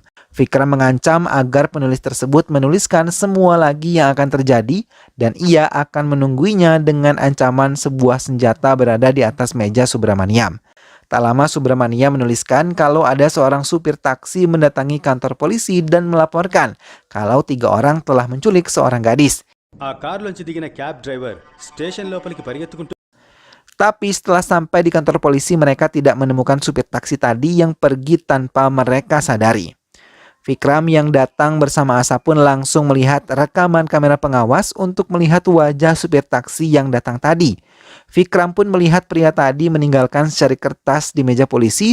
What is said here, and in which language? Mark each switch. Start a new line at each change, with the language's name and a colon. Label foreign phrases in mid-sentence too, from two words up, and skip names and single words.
Indonesian: Vikram mengancam agar penulis tersebut menuliskan semua lagi yang akan terjadi dan ia akan menungguinya dengan ancaman sebuah senjata berada di atas meja Subramaniam. Tak lama Subramaniam menuliskan kalau ada seorang supir taksi mendatangi kantor polisi dan melaporkan kalau 3 orang telah menculik seorang gadis.
Telugu: ఆ కారులోంచి దిగిన
English: cab driver station
Telugu: లోపలికి పరిగెత్తుకుంటూ
Indonesian: Tapi setelah sampai di kantor polisi, mereka tidak menemukan supir taksi tadi yang pergi tanpa mereka sadari. Vikram yang datang bersama Asa pun langsung melihat rekaman kamera pengawas untuk melihat wajah supir taksi yang datang tadi. Vikram pun melihat pria tadi meninggalkan secari kertas di meja polisi.